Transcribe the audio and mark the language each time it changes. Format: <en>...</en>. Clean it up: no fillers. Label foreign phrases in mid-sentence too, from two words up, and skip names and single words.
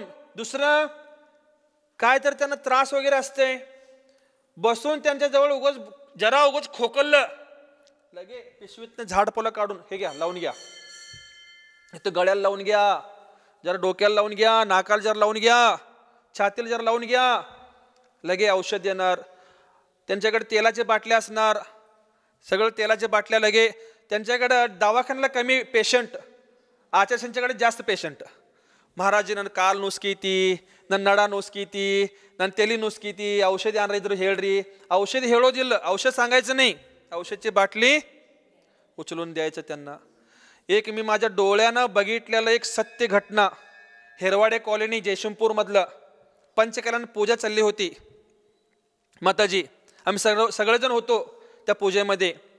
<mr>दुसरं काय तर त्यांना त्रास वगैरे असते, बसून त्यांच्या जवळ उगच खोकललं, लगे पिशवीतनं झाडपोला काढून हे घ्या, लावून घ्या, इथं गळ्याला लावून घ्या, जरा डोक्याला लावून घ्या, नाकाला जरा लावून घ्या, छातीला जरा लावून घ्या, लगे औषध देणार. त्यांच्याकडे तेलाचे बाटल्या असणार, सगळं तेलाच्या बाटल्या. लगे त्यांच्याकडं दवाखान्याला कमी पेशंट, आचार्यांच्याकडे जास्त पेशंट.</mr> <kn>महाराज ನನ್ನ ಕಾಲು ನುಸ್ಕೀತಿ, ನನ್ನ ನಡ ನುಸ್ಕೀತಿ, ನನ್ನ ತಲೆ ನುಸ್ಕೀತಿ, ಔಷಧಿ ಏನಾರ ಇದ್ರು ಹೇಳ್ರಿ. ಔಷಧಿ ಹೇಳೋದಿಲ್ಲ, ಔಷಧ</kn> <mr>सांगायचं नाही, औषधची बाटली उचलून द्यायचं त्यांना. एक मी माझ्या डोळ्यानं बघितलेलं एक सत्य घटना, हेरवाडे कॉलनी जयशिंगपूर मधलं, पंचकल्याण पूजा चालली होती. माताजी आम्ही सगळेजण होतो त्या पूजेमध्ये.</mr>